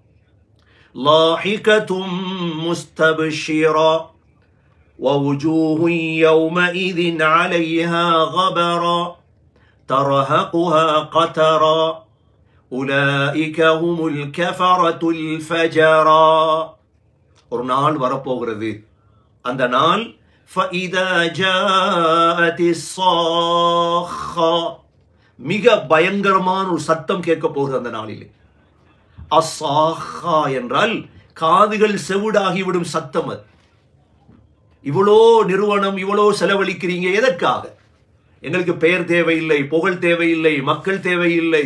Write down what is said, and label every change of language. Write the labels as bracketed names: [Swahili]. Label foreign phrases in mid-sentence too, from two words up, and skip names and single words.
[Arabic] ضاحكة مستبشرة ووجوه يومئذ عليها غبرة ترهقها قترا أولئك هم الكفرة الفجرا. [Tamil] ஒரு நாள் வரப்போகிறது. அந்த நாள் [Arabic] فإذا جاءت الصاخة, [Tamil] மிக பயங்கரமான ஒரு சத்தம் கேட்க போகிறது அந்த நாளிலே. அஸ்ஸாஹா என்றால் காதுகள் செவிடாகிவிடும் சத்தம். அது இவ்வளோ நிறுவனம், இவ்வளோ செலவழிக்கிறீங்க எதற்காக? எங்களுக்கு பெயர் தேவையில்லை, புகழ் தேவையில்லை, மக்கள் தேவையில்லை.